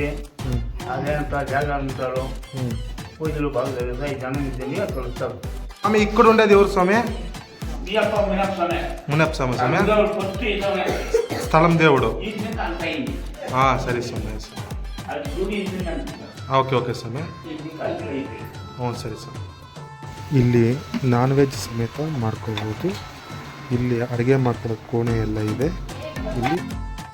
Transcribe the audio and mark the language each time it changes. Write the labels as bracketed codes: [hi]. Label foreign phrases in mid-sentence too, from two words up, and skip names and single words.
[te] అదేంతా జాగాలు ఉంటారు, పూజలు బాగా జరుగుతాయి. జనం తిని అక్కడ వస్తారు. స్వామి ఇక్కడ ఉండేది ఎవరు స్వామి? మునప్ప స్వామి. స్థలం దేవుడు. సరే స్వామి. [kn] ఓకే ಸ್ವಾಮಿ. ಸರಿ ಸ್ವಾಮಿ. ಇಲ್ಲಿ ನಾನ್ ವೆಜ್ ಸಮೇತ ಮಾಡ್ಕೋಬೋದು. ಇಲ್ಲಿ ಅಡುಗೆ ಮಾಡ್ಕೊಳ್ಳೋ ಕೋಣೆ ಎಲ್ಲ ಇದೆ. ಇಲ್ಲಿ